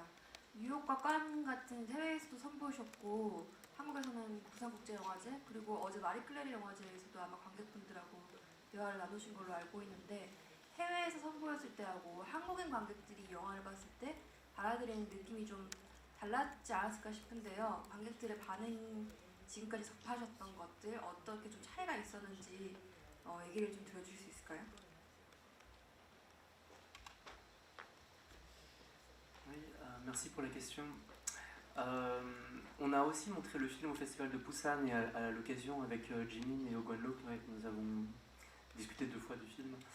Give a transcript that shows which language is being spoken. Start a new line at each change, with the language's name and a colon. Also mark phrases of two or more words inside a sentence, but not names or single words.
Korean: 뉴욕과 칸 같은 해외에서도 선보이셨고 한국에서는 부산국제영화제 그리고 어제 마리클레리 영화제에서도 아마 관객분들하고 대화를 나누신 걸로 알고 있는데 해외에서 선보였을 때하고 한국인 관객들이 이 영화를 봤을 때 받아들이는 느낌이 좀 달랐지 않았을까 싶은데요. 관객들의 반응, 지금까지 접하셨던 것들 어떻게 좀 차이가 있었는지 얘기를 좀 들어주실 수 있을까요?
French: Oui, merci pour la question. On a aussi montré le film au Festival de Busan et à l'occasion avec Jimin et Oh Kwan-Look, nous avons discuté 2 fois du film.